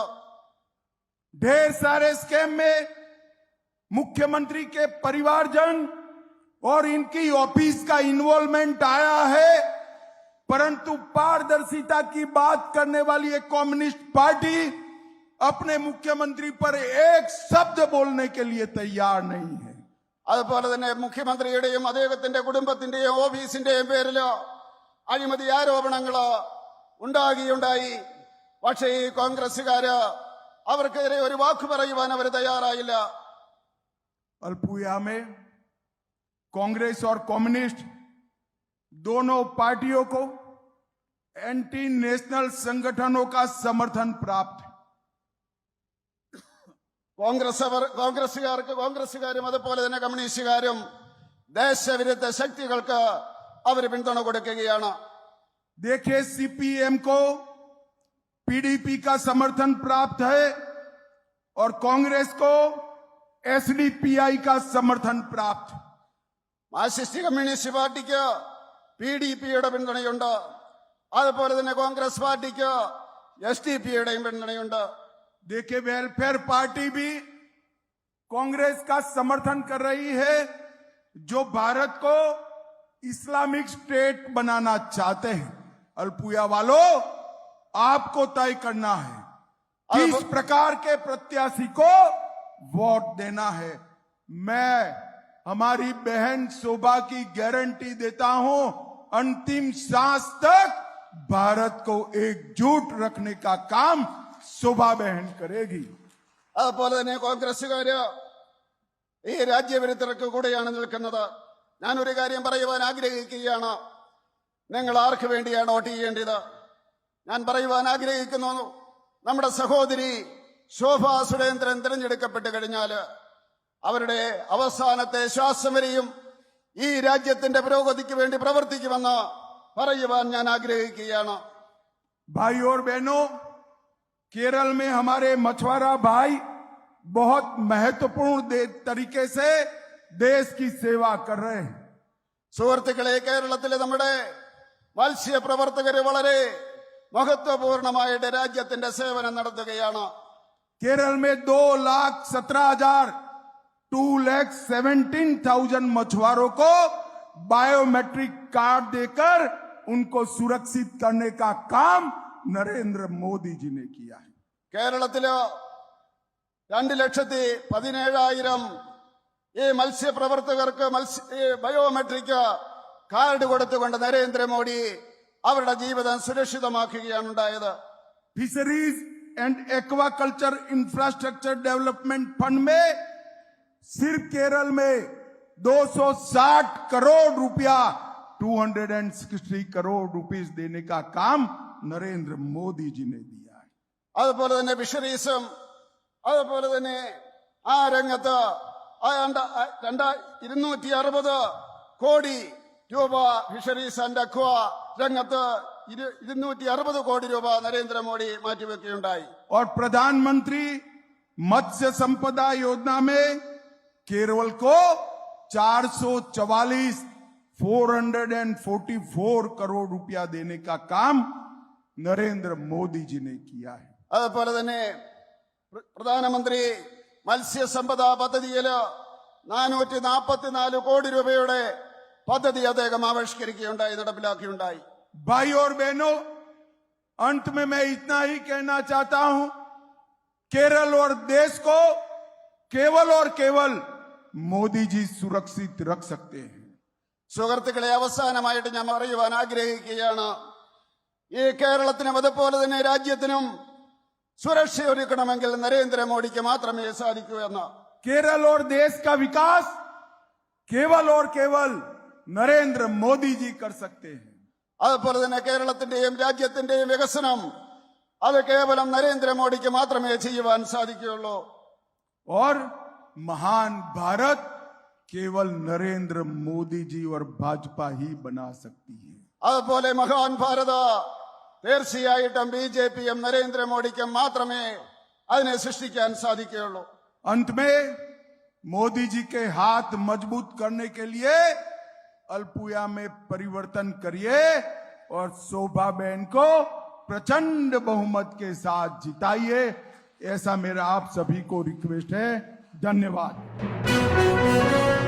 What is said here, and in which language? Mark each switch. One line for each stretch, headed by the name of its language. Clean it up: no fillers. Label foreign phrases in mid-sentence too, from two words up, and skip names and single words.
Hindi: ढेर सारे स्कैम में मुख्यमंत्री के परिवारजन और इनकी ऑफिस का इन्वॉल्वमेंट आया है, परंतु पारदर्शिता की बात करने वाली एक कम्युनिस्ट पार्टी अपने मुख्यमंत्री पर एक शब्द बोलने के लिए तैयार नहीं है.
Malayalam: അതുപോലെ തന്നെ മുഖ്യമന്ത്രിയുടെയും അദ്ദേഹത്തിന്റെ കുടുംബത്തിന്റെയും ഓഫീസിന്റെയും പേരിലോ അഴിമതി ആരോപണങ്ങളോ ഉണ്ടായി. പക്ഷേ ഈ കോൺഗ്രസുകാര് അവർക്കെതിരെ ഒരു വാക്ക് പറയുവാൻ അവർ തയ്യാറായില്ല.
Hindi: अल्पुया में कांग्रेस और कम्युनिस्ट दोनों पार्टियों को
English: anti national
Hindi: संगठनों का समर्थन प्राप्त है.
Malayalam: കോൺഗ്രസുകാരും അതുപോലെ തന്നെ കമ്മ്യൂണിസ്റ്റുകാരും ദേശവിരുദ്ധ ശക്തികൾക്ക് അവർ പിന്തുണ കൊടുക്കുകയാണ്.
Hindi: देखिए, सीपीएम को पीडीपी का समर्थन प्राप्त है और कांग्रेस को एसडीपीआई का समर्थन प्राप्त है.
Malayalam: മാർക്സിസ്റ്റ് കമ്മ്യൂണിസ്റ്റ് പാർട്ടിക്ക് PDPയുടെ പിന്തുണയുണ്ട്. അതുപോലെ തന്നെ കോൺഗ്രസ് പാർട്ടിക്ക് SDPയുടെയും പിന്തുണയുണ്ട്.
Hindi: देखिए, वेलफेयर पार्टी भी कांग्रेस का समर्थन कर रही है, जो भारत को इस्लामिक स्टेट बनाना चाहते हैं. अल्पुया वालों, आपको तय करना है किस प्रकार के प्रत्याशी को वोट देना है. मैं हमारी बहन शोभा की गारंटी देता हूं, अंतिम सांस तक भारत को एकजुट रखने का काम शोभा बहन करेगी.
Malayalam: അതുപോലെ തന്നെ കോൺഗ്രസുകാര് ഈ രാജ്യവിരുദ്ധർക്ക് കൂടെയാണ് നിൽക്കുന്നത്. ഞാനൊരു കാര്യം പറയുവാൻ ആഗ്രഹിക്കുകയാണ്. നിങ്ങൾ ആർക്ക് വേണ്ടിയാണ് വോട്ട് ചെയ്യേണ്ടത്? ഞാൻ പറയുവാൻ ആഗ്രഹിക്കുന്നു, നമ്മുടെ സഹോദരി ശോഭാ സുരേന്ദ്രൻ തിരഞ്ഞെടുക്കപ്പെട്ട് കഴിഞ്ഞാൽ അവരുടെ അവസാനത്തെ ശ്വാസം വരെയും ഈ രാജ്യത്തിന്റെ പുരോഗതിക്ക് വേണ്ടി പ്രവർത്തിക്കുമെന്ന് പറയുവാൻ ഞാൻ ആഗ്രഹിക്കുകയാണ്.
Hindi: भाई और बहनों, केरल में हमारे मछुआरा भाई बहुत महत्वपूर्ण तरीके से देश की सेवा कर रहे हैं.
Malayalam: സുഹൃത്തുക്കളെ, കേരളത്തിലെ നമ്മുടെ മത്സ്യപ്രവർത്തകര് വളരെ മഹത്വപൂർണമായിട്ട് രാജ്യത്തിന്റെ സേവനം നടത്തുകയാണ്.
Hindi: केरल में 2,17,000 मछुआरों को
English: biometric card
Hindi: देकर उनको सुरक्षित करने का काम नरेंद्र मोदी जी ने किया है.
Malayalam: കേരളത്തില് 2,17,000 ഈ മത്സ്യപ്രവർത്തകർക്ക്
English: biometric card
Malayalam: കൊടുത്തുകൊണ്ട് നരേന്ദ്രമോദി അവരുടെ ജീവിതം സുരക്ഷിതമാക്കുകയാണ് ഉണ്ടായത്.
English: fisheries and aquaculture infrastructure development fund
Hindi: में सिर्फ केरल में 260 करोड़ रुपया 260 करोड़ रुपीस देने का काम नरेंद्र मोदी जी ने दिया है.
Malayalam: അതുപോലെ തന്നെ ഫിഷറീസും അതുപോലെ തന്നെ ആ രംഗത്ത് 260 കോടി രൂപ
English: fisheries and aqua
Malayalam: രംഗത്ത് 260 കോടി രൂപ നരേന്ദ്രമോദി മാറ്റിവെക്കുകയുണ്ടായി.
Hindi: और प्रधानमंत्री मत्स्य संपदा योजना में केरल को 444 करोड़ रुपया देने का काम नरेंद्र मोदी जी ने किया है.
Malayalam: അതുപോലെ തന്നെ പ്രധാനമന്ത്രി മത്സ്യസമ്പദാ പദ്ധതിയില് 444 കോടി രൂപയുടെ പദ്ധതി അദ്ദേഹം ആവിഷ്കരിക്കുകയുണ്ടായി, നടപ്പിലാക്കുകയുണ്ടായി.
Hindi: भाई और बहनों, अंत में मैं इतना ही कहना चाहता हूं, केरल और देश को केवल और केवल मोदी जी सुरक्षित रख सकते हैं.
Malayalam: സുഹൃത്തുക്കളെ, അവസാനമായിട്ട് ഞാൻ പറയുവാൻ ആഗ്രഹിക്കുകയാണ്, ഈ കേരളത്തിനും അതുപോലെ തന്നെ രാജ്യത്തിനും സുരക്ഷ ഒരുക്കണമെങ്കിൽ നരേന്ദ്രമോദിക്ക് മാത്രമേ സാധിക്കൂ എന്ന്.
Hindi: केरल और देश का विकास केवल और केवल नरेंद्र मोदी जी कर सकते हैं.
Malayalam: അതുപോലെ തന്നെ കേരളത്തിന്റെയും രാജ്യത്തിന്റെയും വികസനം അത് കേവലം നരേന്ദ്രമോദിക്ക് മാത്രമേ ചെയ്യുവാൻ സാധിക്കുകയുള്ളൂ.
Hindi: और महान भारत केवल नरेंद्र मोदी जी और भाजपा ही बना सकती है.
Malayalam: അതുപോലെ മഹാൻ ഭാരത തീർച്ചയായിട്ടും BJPയും നരേന്ദ്രമോദിക്കും മാത്രമേ അതിനെ സൃഷ്ടിക്കാൻ സാധിക്കുകയുള്ളൂ.
Hindi: अंत में मोदी जी के हाथ मजबूत करने के लिए अल्पुया में परिवर्तन करिए और शोभा बहन को प्रचंड बहुमत के साथ जिताइए। ऐसा मेरा आप सभी को रिक्वेस्ट है।